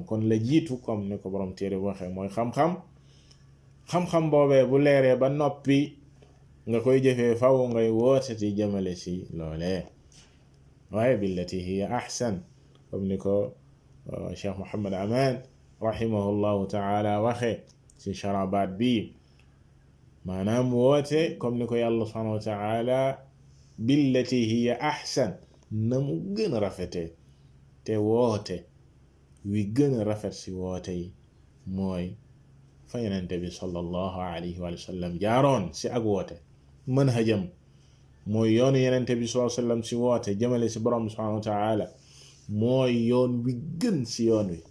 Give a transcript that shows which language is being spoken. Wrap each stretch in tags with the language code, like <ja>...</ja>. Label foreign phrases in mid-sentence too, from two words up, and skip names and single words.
<wo>kon la jiitu comme ni ko borom téere bu waxee mooy xam-xam boobee bu leeree ba noppi nga koy jëfee faw ngay woote ci jëmale ci loolee, waaye</wo> <ar>بالتي هي أحسن,</ar> <wo>comme ni ko Cheikh Muhammad Aman</wo> <ar>رحمه الله تعالى</ar> <wo>waxe ci sharabaat bi, maanaam woote comme ni ko yàlla</wo> <ar>سبحانه وتعالى بالتي هي أحسن,</ar> <wo>na mu gën a rafete, te woote wi gën a rafet ci woote yi mooy fa yenente bi</wo> <ar>صلى الله عليه وسلم</ar> <wo>jaaroon ci ak woote, manhajam mooy yoonu yenente bi</wo> <ar>صلى الله عليه وسلم</ar> <wo>ci woote jëmale ci borom</wo> <ar>سبحانه وتعالى,</ar> <wo>mooy yoon wi gën ci yoon wi.</wo>